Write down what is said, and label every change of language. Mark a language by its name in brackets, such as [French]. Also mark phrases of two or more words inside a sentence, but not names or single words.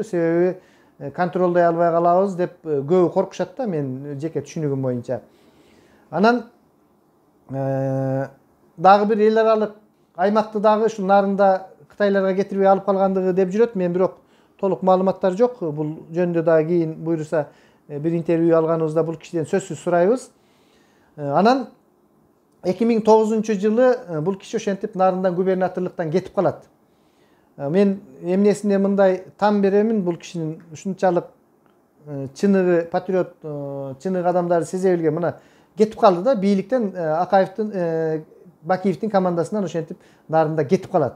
[Kyrgyz] Себеби контролдой албай калабыз деп көбү коркушат да, мен жеке түшүнүгүм боюнча. Анан дагы бир эл аралык аймакты дагы ушул Нарында Кытайларга кетирбей алып калгандыгы деп жүрөт. Мен бирок толук маалыматтар жок. Бул жөнүндө дагы кийин буйруса bir interview alганыбызda бул кишиден сөзсүз сурайбыз. Анан 2009-жылы бул киши ошентип нарындан губернаторлуктан кетип калат. Мен эмнесине мындай там беремин, бул кишинин ушунчалык чыныгы патриот, чыныгы адамдарды сезе билген мына кетип калды да, бийликтен Акаевдин, Бакиевдин командасынан ошентип нарында кетип калат.